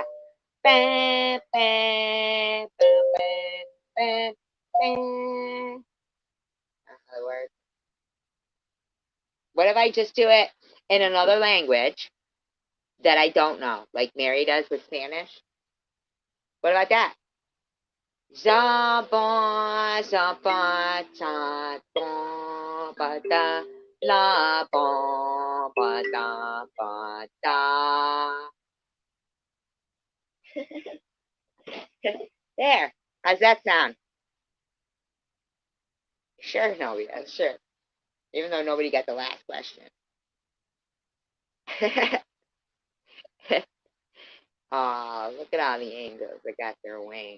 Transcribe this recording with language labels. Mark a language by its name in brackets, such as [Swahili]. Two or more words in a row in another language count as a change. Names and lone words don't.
[English] Bam, bam, bam, bam, bam. Another word. What if I just do it in another language that I don't know, like Mary does with Spanish? What about that? Zabon, zabon, zabon, bada, la, bon, bada, bada. There. How's that sound? Sure, no, yeah, sure. Even though nobody got the last question. Aw, look at all the angels that got their wings.